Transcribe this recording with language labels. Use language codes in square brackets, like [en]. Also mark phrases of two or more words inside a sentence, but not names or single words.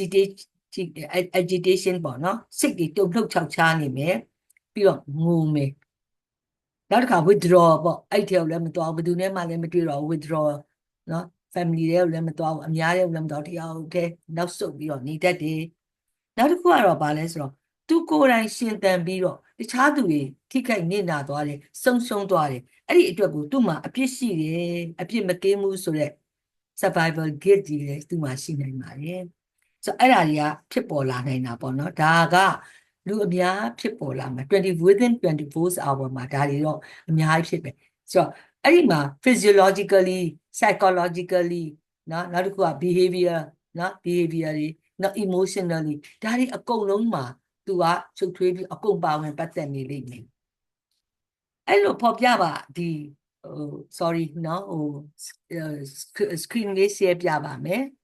[my] agitation ပေါ့နော်စိတ်တွေတုန်လှုပ်ခြောက်ခြားနေမယ်ပြီးတော့ငိုမယ်နောက်တစ်ခါ withdraw ပေါ့အဲ့ထဲကိုလည်းမသွားဘူးဘယ်သူနဲ့မှလည်းမတွေ့တော့ withdraw နော် family တွေကိုလည်းမသွားဘူးအများတွေကိုလည်းမသွားတရားဟုတ်တယ်နောက်ဆုတ်ပြီးတော့နေတတ်တယ်နောက်တစ်ခုကတော့ဗာလဲဆိုတော့သူကိုယ်တိုင် ရှင်သန်ပြီးတော့တခြားသူတွေထိခိုက်နစ်နာသွားတယ်ဆုံးရှုံးသွားတယ်အဲ့ဒီအတွက်ကိုသူ့မှာအပြစ်ရှိတယ်အပြစ်မကင်း ဘူးဆိုတော့ [en] survival guilt [my] ကြီးလည်းသူ့မှာရှိနိုင်ပါတယ်ဆိုတော့အဲ့ဒါတွေကဖြစ်ပေါ်လာနိုင်တာပေါ့နော်ဒါ ကလူအများဖြစ်ပေါ်လာမှာ [en] within 24 hour [my] မှာဒါတွေတော့အများကြီးဖြစ်ပဲဆိုတော့အဲ့ဒီမှာ [en] physiologically psychologically [my] နော်နောက်တစ်ခုက behavior နော် behavior တွေနော် emotionally ဒါတွေအကုန်လုံးမှာသူကချုပ်ထွေးပြီးအကုန်ပါဝင်ပတ်သက်နေလိမ့်မယ်အဲ့လိုဖော်ပြပါဒီsorry နော်screen လေး share ပြပါမယ်